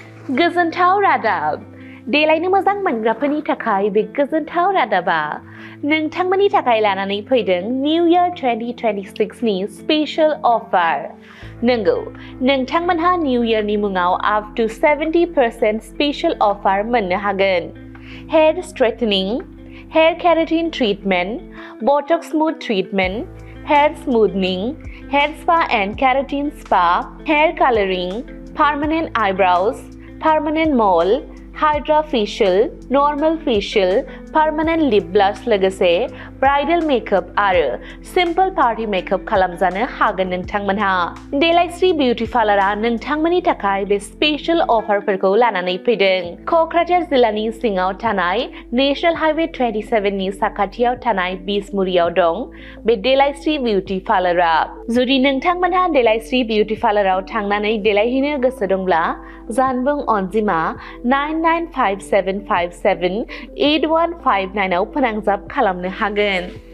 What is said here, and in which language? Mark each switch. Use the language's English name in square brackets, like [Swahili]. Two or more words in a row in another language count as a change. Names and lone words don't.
[Bodo] गोजोनथाव रादाब देलायनो मोजां मोनग्राफोरनि थाखाय बे गोजोनथाव रादाबा नोंथांमोननि थाखाय लानानै फैदों [English] new year [Bodo] 2026 नि [English] special offer [Bodo] नंगौ नोंथांमोनहा निउ इयारनि मुङाव [English] up to 70% special offer [Bodo] मोननो हागोन [English] hair straightening hair keratin treatment botox smooth treatment hair smoothening hair spa and keratin spa hair colouring permanent eyebrows permanent mole HYDRA facial normal facial permanent lip blush लोगोसे bridal makeup आरो simple party makeup [Bodo] खालामजानो हागोन नोंथांमोनहा देलाइश्री बिउटी पार्लारा नोंथांमोननि थाखाय बे स्पेशल अफारफोरखौ लानानै फैदों क'क्राझार जिल्लानि सिङाव थानाय [English] national highway [Bodo] 27 नि साखाथियाव थानाय बिसमुरियाव दं बे देलाइश्री बिउटी पार्लारा जुदि नोंथांमोनहा देलाइश्री बिउटी पार्लाराव थांनानै देलायहैनो गोसो दंब्ला जानबुं अनजिमा 9957578159 आव फोनांजाब खालामनो हागोन